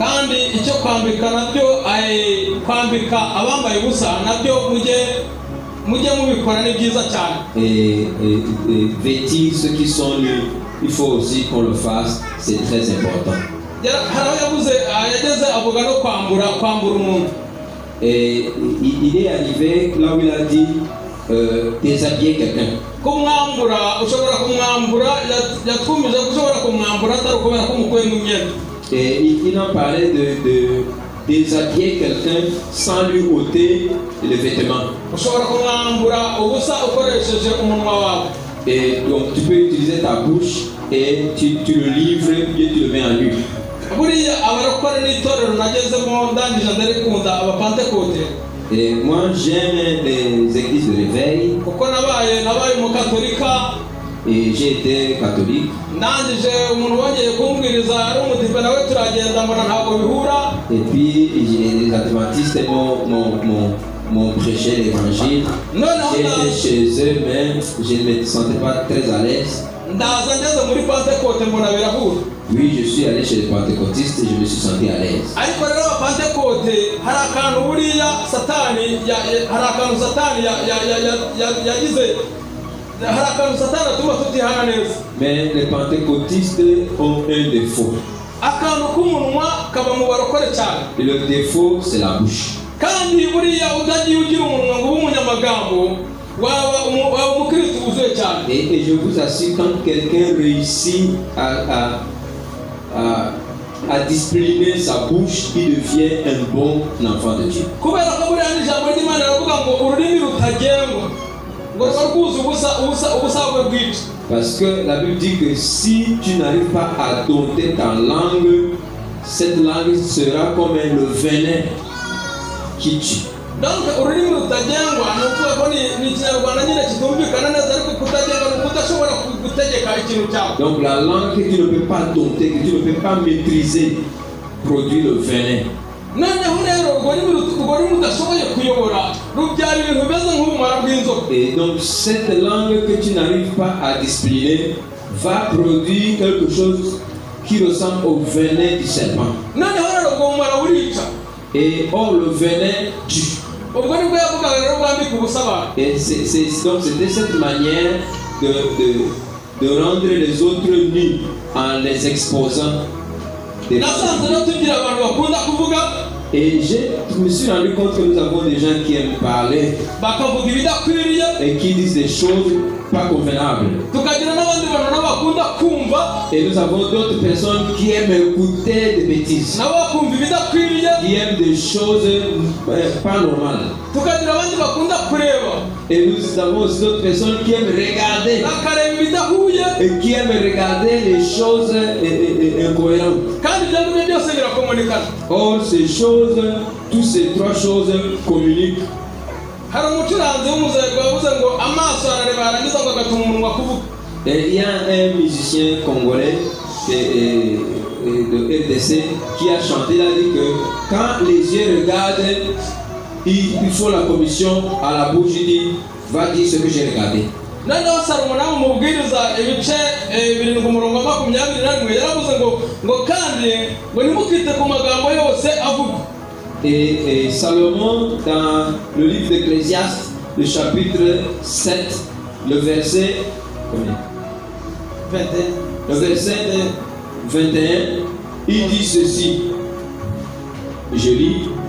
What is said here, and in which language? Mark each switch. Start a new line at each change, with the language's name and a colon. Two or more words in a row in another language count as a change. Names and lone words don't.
French: Et vêtir ceux qui sont nus, il faut aussi qu'on le fasse, c'est très important. Et il est arrivé là où il a dit, déshabiller quelqu'un.
Kinyarwanda: kumwambura ushobora kumwambura yatwumije ushobora kumwambura atari ukubera ko umukuye mu myenda.
French: Et il en parlait de déshabiller quelqu'un sans lui ôter les vêtements.
Kinyarwanda: Ushobora kumwambura ubusa ukoresheje umunwa wawe.
French: Et donc tu peux utiliser ta bouche et tu le livres et tu le mets en lui.
Kinyarwanda: Buriya abarokore n'itorero nagezemo ndangije ndarikunda abapantekote.
French: Et moi j'aime les églises de réveil.
Kinyarwanda: Kuko nabaye mu katolika.
French: Et j'ai été catholique.
Kinyarwanda: Ndangije umuntu wongeye kumbwiriza ari umudive nawe turagenda mbona ntabwo bihura.
French: Et puis les adventistes m'ont prêché l'évangile. J'étais chez eux mais je ne me sentais pas très à l'aise.
Kinyarwanda: Ndaza ngeze muri pantekote mbona birahura.
French: Oui, je suis allé chez les pentecôtistes et je me suis senti à l'aise.
Kinyarwanda: Ariko rero abapantekote hari akantu buriya satani hari akantu satani yagize hari akantu satani atuma tutihana neza.
French: Mais les pentecôtistes ont un défaut.
Kinyarwanda: Akantu k'umunwa kaba mu barokore cyane.
French: Et le défaut c'est la bouche.
Kinyarwanda: Kandi buriya utagiye ugira umunwa ngo ube umunyamagambo waba umukristo wuzuye cyane.
French: Et je vous assure, quand quelqu'un réussit à discipliner sa bouche, il devient un bon enfant de Dieu.
Kinyarwanda: Kubera ko buriya n'ijambo ry'Imana rivuga ngo ururimi rutagengwa ngo rwakuze ubusa bwinshi.
French: Parce que la Bible dit que si tu n'arrives pas à dompter ta langue, cette langue sera comme le venin qui tue.
Kinyarwanda: Donc ururimi rutagengwa ni ukuvuga ko ni ikinyarwanda nyine kitumvikana neza ariko kutagenga ni ukudashobora gutegeka ikintu cyawe.
French: Donc la langue que tu ne peux pas dompter, que tu ne peux pas maîtriser, produit le venin.
Kinyarwanda: Noneho rero urwo rurimi udashoboye kuyobora rubyara ibintu bimeze nk'ubumara bw'inzoka.
French: Et donc cette langue que tu n'arrives pas à discipliner va produire quelque chose qui ressemble au venin du serpent.
Kinyarwanda: Noneho rero ubwo bumara burica.
French: Et or le venin tue.
Kinyarwanda: Ubwo nibwo yavugaga rero bwambika ubusa abantu.
French: Et donc c'était cette manière de rendre les autres nus en les exposant.
Kinyarwanda: Nasanze rero tugira abantu bakunda kuvuga.
French: Et je me suis rendu compte que nous avons des gens qui aiment parler
Kinyarwanda: bakavuga ibidakwiriye
French: et qui disent des choses pas convenables.
Kinyarwanda: Tukagira n'abandi bantu nabo bakunda kumva.
French: Et nous avons d'autres personnes qui aiment écouter des bêtises,
Kinyarwanda: nabo bakumva ibidakwiriye,
French: qui aiment des choses pas normales.
Kinyarwanda: Tukagira abandi bakunda kureba.
French: Et nous avons aussi d'autres personnes qui aiment regarder
Kinyarwanda: bakareba ibidahuye
French: et qui aiment regarder les choses incohérentes.
Kinyarwanda: Kandi ibyo ngibyo byose birakomunikana.
French: Or ces choses, toutes ces trois choses communiquent.
Kinyarwanda: Hari umucuranzi w'umuzego wavuze ngo amaso arareba arangiza ngo agatuma umunwa kuvuga.
French: Et il y a un musicien congolais de RDC qui a chanté, il a dit que quand les yeux regardent, ils font la commission à la bouche, il dit va dire ce que j'ai regardé.
Kinyarwanda: Noneho Salomo nawe umubwiriza ibice 7:21 yaravuze ngo kandi ngo nimukite ku magambo yose avuga.
French: Et Salomon dans le livre d'Ecclésiaste, le chapitre 7, le verset combien? 21. Le verset 21, il dit ceci. Je lis.